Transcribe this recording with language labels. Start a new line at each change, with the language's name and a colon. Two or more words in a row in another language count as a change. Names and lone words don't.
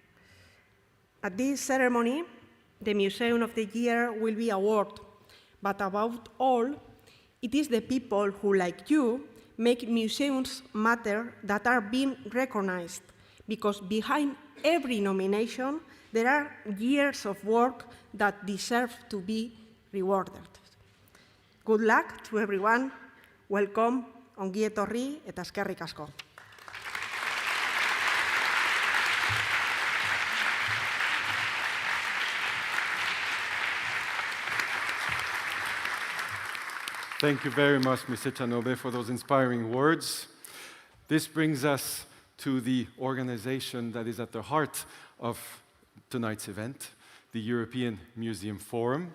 English: At this ceremony, the Museum of the Year will be awarded, but above all, it is the people who, like you, make museums matter that are being recognized, because behind every nomination, there are years of work that deserve to be rewarded. Good luck to everyone. Welcome,
Basque: ongi etorri eta eskerrik asko.
English: Thank you very much, Mr. Chanobe, for those inspiring words. This brings us to the organization that is at the heart of tonight's event, the European Museum Forum.